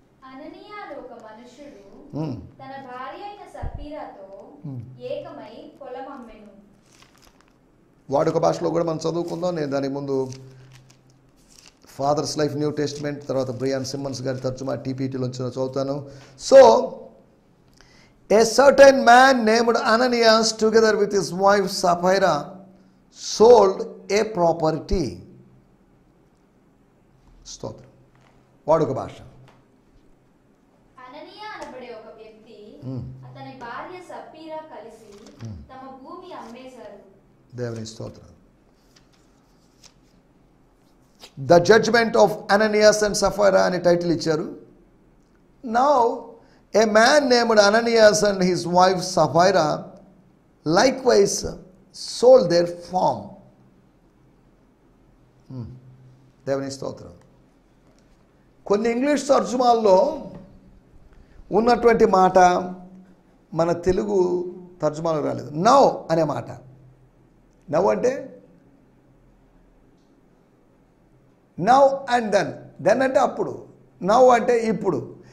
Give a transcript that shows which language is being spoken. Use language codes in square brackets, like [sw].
[te] అననీయ అను ఒక మనుష్యుడు తన భార్య అయిన సప్పీరాతో ఏకమై పొలం అమ్మెను. వాడుక భాషలో కూడా మనం చదువుకుందాం. నేను దానికి ముందు ఫాదర్స్ లైఫ్ న్యూ టెస్ట్మెంట్, తర్వాత బ్రియాన్ సిమ్మన్స్ గారి తర్జుమా టీపీటీలోంచి చదువుతాను. [en] So a certain man named Ananias together with his wife Sapphira sold a property. [te] స్తోత్రం. వాడుక భాష. అననీయ అనబడే ఒక వ్యక్తి అతని భార్య సప్పీరా కలిసి తమ భూమి అమ్మేశారు. దేవుని స్తోత్రం. [en] the judgement of Ananias and Sapphira [te] అనే టైటిల్ ఇచ్చారు. [en] Now a man named Ananias and his wife Sapphira likewise sold their farm. [te] దేవుని స్తోత్రం. కొన్ని ఇంగ్లీష్ తర్జుమాల్లో ఉన్నటువంటి మాట మన తెలుగు తర్జుమాలో రాలేదు. నౌ అనే మాట. నౌ అంటే [en] now and then [te] అంటే అప్పుడు, నౌ అంటే ఇప్పుడు.